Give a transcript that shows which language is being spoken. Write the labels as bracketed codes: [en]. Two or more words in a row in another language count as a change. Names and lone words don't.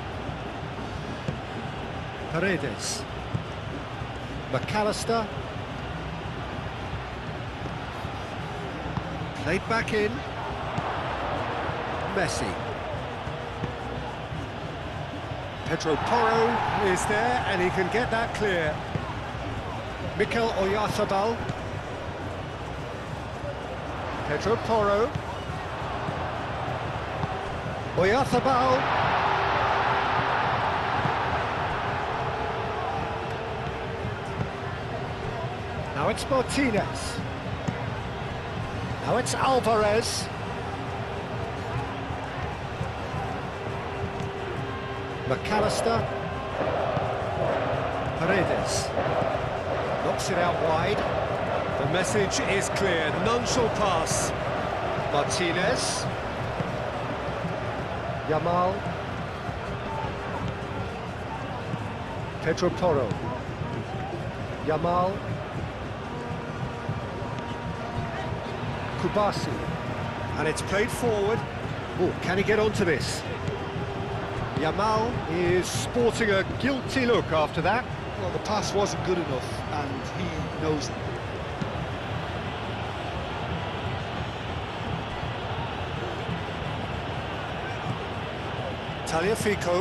[en] Paredes. McAllister. Played back in. Messi. Pedro Porro is there and he can get that clear. Mikel Oyarzabal. Pedro Porro. Oyarzabal. Now it's Martinez. Now it's Alvarez. McAllister. Paredes. Knocks it out wide. The message is clear. None shall pass. Martinez. Yamal. Pedro Porro. Yamal. Kubasi. And it's played forward. Oh, can he get onto this? Yamal is sporting a guilty look after that. Well, the pass wasn't good enough, and he knows it. Tagliafico.